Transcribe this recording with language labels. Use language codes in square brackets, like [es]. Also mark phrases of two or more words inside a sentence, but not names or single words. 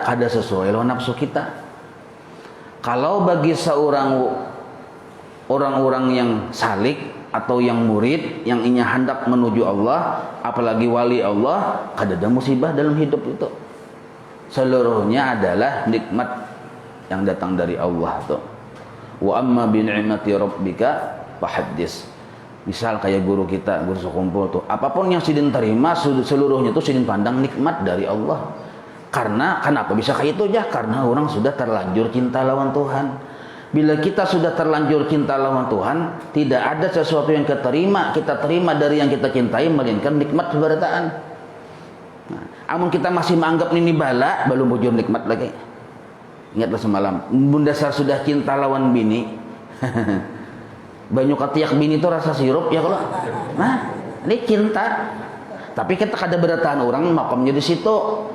[bjn] Kada sesuai lawan nafsu kita. Kalau bagi orang-orang yang salik atau yang murid yang inya hendak menuju Allah, apalagi wali Allah, kada ada musibah dalam hidup itu. [id] Seluruhnya adalah nikmat yang datang dari Allah tuh. [ar] وأما بنعمة ربك فحدث. [bjn] Misal kayak guru kita, guru sekumpul tuh, apapun yang sidin terima seluruhnya tuh sidin pandang nikmat dari Allah. Karena kenapa bisa kayak itu aja? Karena orang sudah terlanjur cinta lawan Tuhan. Bila kita sudah terlanjur cinta lawan Tuhan, tidak ada sesuatu yang kita terima dari yang kita cintai melainkan nikmat kebertaan. Nah, amun kita masih menganggap ini bala, belum bujur nikmat lagi. Ingatlah semalam, bunda saya sudah cinta lawan bini. [id] Banyak ketiak bini itu rasa sirup ya kalau. Nah, ini cinta. [bjn] Tapi kita kada beratahan orang makamnya di situ.